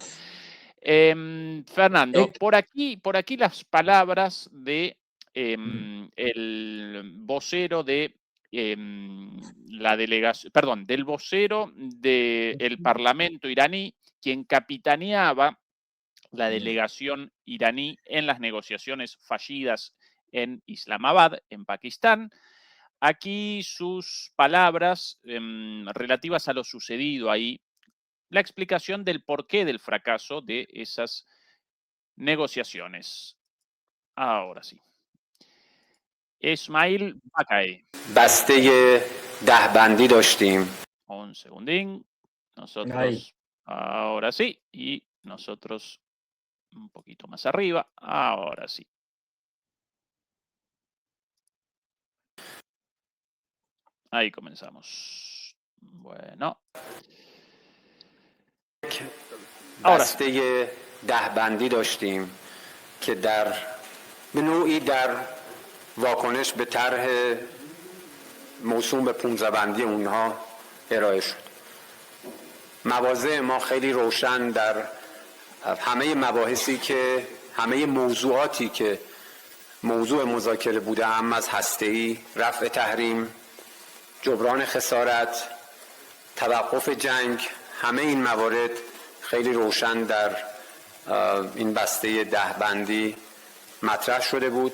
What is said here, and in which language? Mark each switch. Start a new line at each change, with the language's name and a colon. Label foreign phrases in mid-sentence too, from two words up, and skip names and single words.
Spanish: Fernando, por aquí las palabras de el vocero de la delegación, perdón, del vocero del Parlamento iraní, quien capitaneaba la delegación iraní en las negociaciones fallidas en Islamabad, en Pakistán. Aquí sus palabras relativas a lo sucedido ahí, la explicación del porqué del fracaso de esas negociaciones. Ahora sí. Ismail Baqai.
Persian: بسته دهبندی داشتیم.
Spanish: Un segundín. Nosotros, ahora sí. Y nosotros un poquito más arriba. Ahora sí. Ahí comenzamos. Bueno.
Persian: بسته دهبندی داشتیم که به نوعی در واکنش به طرح موسوم به 15 بندی اونها ارائه شد. مواضع ما خیلی روشن در همه مباحثی که همه موضوعاتی که موضوع مذاکره بوده، هم از هسته‌ای، رفع تحریم، جبران خسارت، توقف جنگ، همه این موارد خیلی روشن در این بسته دهبندی مطرح شده بود.